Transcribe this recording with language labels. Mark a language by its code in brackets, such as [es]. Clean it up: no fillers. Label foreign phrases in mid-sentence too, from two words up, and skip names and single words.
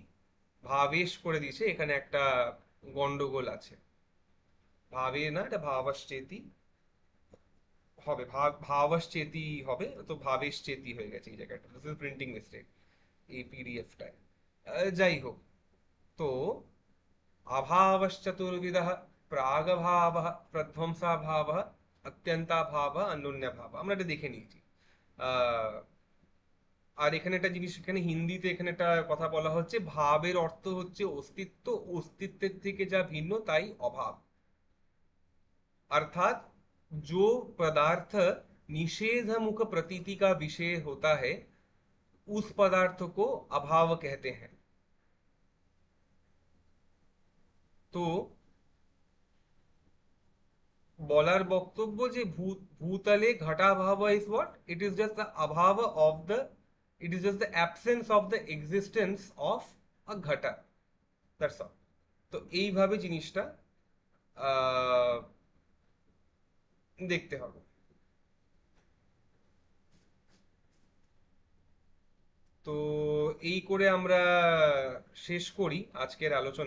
[bn] ভাবেশ করে দিয়েছে, এখানে একটা গন্ডগোল আছে, ভাবে না, এটা ভাবশ্চেতি হবে, ভাবশ্চেতি হবে, তো ভাবেশচেতি হয়ে গেছে এই জায়গাটা, [en] printing mistake [bn] এই পিডিএফটায়। যাই হোক, তো [sa] अभावश्चतुर्विधः, प्रागभावः, प्रध्वंसाभावः, अत्यन्ताभावः, अन्योन्यभावः, [bn] আমরা এটা দেখে নিয়েছি। আহ, আর এখানে একটা জিনিস, এখানে হিন্দিতে এখানে একটা কথা বলা হচ্ছে, ভাবের অর্থ হচ্ছে অস্তিত্ব, অস্তিত্বের থেকে যা ভিন্ন তাই অভাব। [hi] अर्थात जो पदार्थ निषेध मुख प्रतीति का विषय होता है, उस पदार्थ को अभाव कहते हैं। [bn] তো বলার বক্তব্য যে ভূতলে ঘটাভাব [en] is what, it is just the অভাব of the, it is just the absence of the existence of a ঘটা, that's all। [bn] তো এইভাবে জিনিসটা আহ, দেখতে হবে। তো এই করে আমরা শেষ করি আজকের আলোচনা।